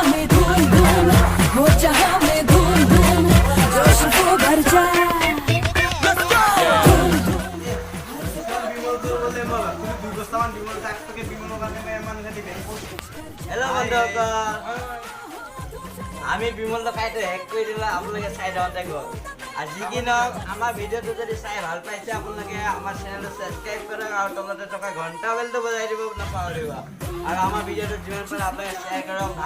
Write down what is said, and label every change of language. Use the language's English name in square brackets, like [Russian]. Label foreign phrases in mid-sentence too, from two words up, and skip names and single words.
[Hindi] में धूम धूम हो जहां में धूम धूम जोश को भर जाए धूम धूम [Assamese] हेलो बंधुসকল আমি বিমল টকাইটো হেক কৰি দিলো আপোনালোকে চাই দিওঁতে গ'ল আজি কি নহওক আমাৰ ভিডিঅ'টো যদি চাই ভাল পাইছে আপোনালোকে আমাৰ চেনেলটো ছাবস্ক্ৰাইব কৰক আৰু তলতে থকা ঘণ্টা বেলটো বজাই দিব নাপাহৰিব আৰু আমাৰ ভিডিঅ'টো যিমান পাৰে আপোনালোকে শ্বেয়াৰ কৰক ভাল